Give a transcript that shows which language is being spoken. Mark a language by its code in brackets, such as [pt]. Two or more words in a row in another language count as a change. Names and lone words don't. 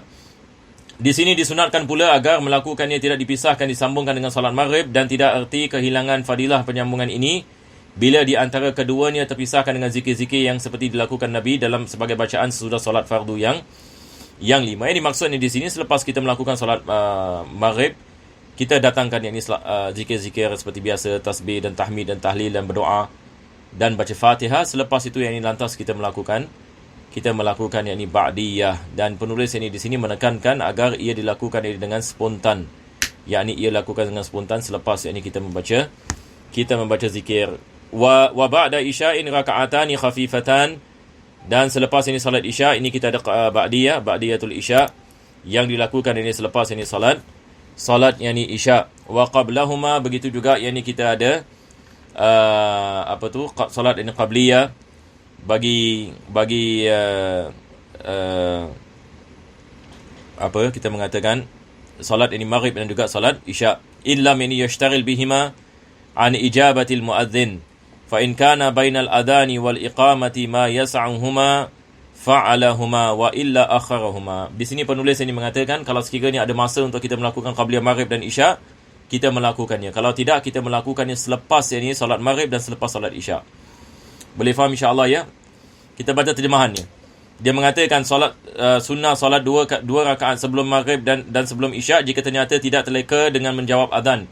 [ms] Di sini disunatkan pula agar melakukannya tidak dipisahkan, disambungkan dengan solat maghrib, dan tidak erti kehilangan fadilah penyambungan ini bila di antara keduanya terpisahkan dengan zikir-zikir yang seperti dilakukan Nabi dalam sebagai bacaan sesudah solat fardu yang 5. Ini maksudnya di sini selepas kita melakukan solat maghrib, kita datangkan yang ini zikir-zikir seperti biasa, tasbih dan tahmid dan tahlil dan berdoa dan baca Fatihah. Selepas itu yang ini lantas kita melakukan yakni ba'diyah, dan penulis ini di sini menekankan agar ia dilakukan dengan spontan. Yakni ia lakukan dengan spontan selepas yakni kita membaca zikir. [ar] وبعد العشاء ركعتان خفيفتان, [ms] dan selepas ini salat isya ini kita ada [ar] بعدية العشاء [ms] yang dilakukan ini selepas ini salat yakni isya. [ar] وقبلهما, [ms] begitu juga yakni kita ada salat ini qabliyah bagi kita mengatakan salat ini maghrib dan juga salat isya. [ar] إلا من يشتغل بهما عن إجابة المؤذن، فإن كان بين الأذان والإقامة ما يسعهما فعلهما وإلا أخرهما. [ms] Di sini penulis ini mengatakan kalau sekiranya ada masa untuk kita melakukan qabliyah maghrib dan isya, kita melakukannya. Kalau tidak, kita melakukannya selepas ini salat maghrib dan selepas salat isya. Boleh faham insya-Allah ya? Kita baca terjemahannya. Dia mengatakan solat sunnah solat dua rakaat sebelum maghrib dan sebelum isya jika ternyata tidak terleka dengan menjawab azan.